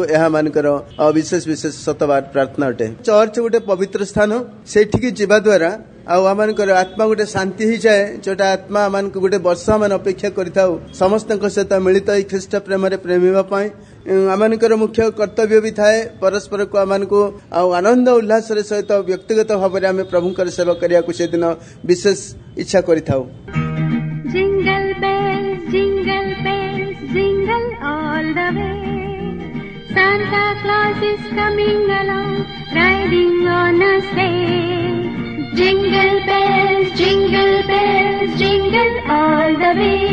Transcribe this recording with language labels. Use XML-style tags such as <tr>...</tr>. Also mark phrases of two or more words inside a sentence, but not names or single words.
<or>ଏହା ମାନଙ୍କର ବିଶେଷ ଶତବାର ପ୍ରାର୍ଥନା ଅଟେ। ଚର୍ଚ୍ଚ ଗୋଟେ ପବିତ୍ର ସ୍ଥାନ, ସେଇଠିକି ଯିବା ଦ୍ୱାରା ଆଉ ଆମମାନଙ୍କର ଆତ୍ମା ଗୋଟେ ଶାନ୍ତି ହେଇଯାଏ, ଯୋଉଟା ଆତ୍ମା ଆମମାନଙ୍କୁ ଗୋଟେ ବର୍ଷ ଆମେ ଅପେକ୍ଷା କରିଥାଉ ସମସ୍ତଙ୍କ ସହିତ ମିଳିତ ଏହି ଖ୍ରୀଷ୍ଟ ପ୍ରେମରେ ପ୍ରେମିବା ପାଇଁ। ଆମମାନଙ୍କର ମୁଖ୍ୟ କର୍ତ୍ତବ୍ୟ ବି ଥାଏ ପରସ୍ପରକୁ ଆମମାନଙ୍କୁ ଆଉ ଆନନ୍ଦ ଉଲ୍ଲାସର ସହିତ ବ୍ୟକ୍ତିଗତ ଭାବରେ ଆମେ ପ୍ରଭୁଙ୍କର ସେବା କରିବାକୁ ସେଦିନ ବିଶେଷ ଇଚ୍ଛା କରିଥାଉ।</or> <en>Jingle bells, jingle all the way. Santa Claus is coming along, riding on a sleigh. Jingle bells, jingle all the way.</en>